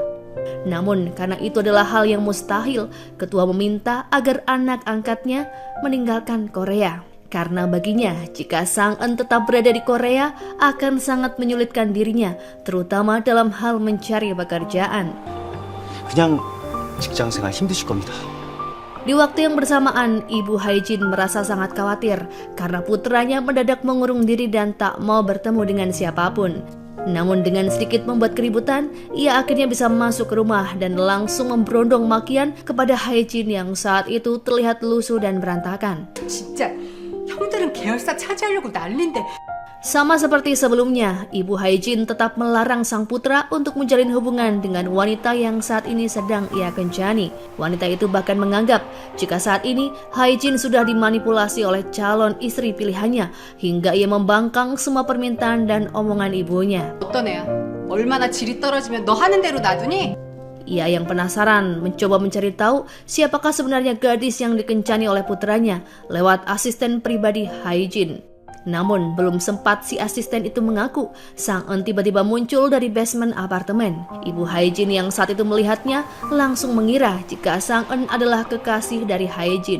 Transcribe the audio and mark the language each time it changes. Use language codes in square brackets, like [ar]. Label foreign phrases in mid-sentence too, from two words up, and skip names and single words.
[id] Namun karena itu adalah hal yang mustahil, ketua meminta agar anak angkatnya meninggalkan Korea. Karena baginya jika Sang-eun tetap berada di Korea akan sangat menyulitkan dirinya, terutama dalam hal mencari pekerjaan. [ko] 그냥 직장생활 힘드실 겁니다. [id] Di waktu yang bersamaan, Ibu Hae-jin merasa sangat khawatir karena putranya mendadak mengurung diri dan tak mau bertemu dengan siapapun. Namun dengan sedikit membuat keributan, ia akhirnya bisa masuk ke rumah dan langsung memberondong makian kepada Hae-jin yang saat itu terlihat lusuh dan berantakan. [ko] 진짜 형들은 계열사 차지하려고 난린데. [id] Sama seperti sebelumnya, Ibu Hae-jin tetap melarang sang putra untuk menjalin hubungan dengan wanita yang saat ini sedang ia kencani. Wanita itu bahkan menganggap jika saat ini Hae-jin sudah dimanipulasi oleh calon istri pilihannya hingga ia membangkang semua permintaan dan omongan ibunya. [ko] 어떤 애야? 얼마나 질이 떨어지면 너 하는 대로 놔두니? [id] Ia yang penasaran mencoba mencari tahu siapakah sebenarnya gadis yang dikencani oleh putranya lewat asisten pribadi Hae-jin. Namun belum sempat si asisten itu mengaku, Sang-eun tiba-tiba muncul dari basement apartemen. Ibu Hae-jin yang saat itu melihatnya langsung mengira jika Sang-eun adalah kekasih dari Hae-jin.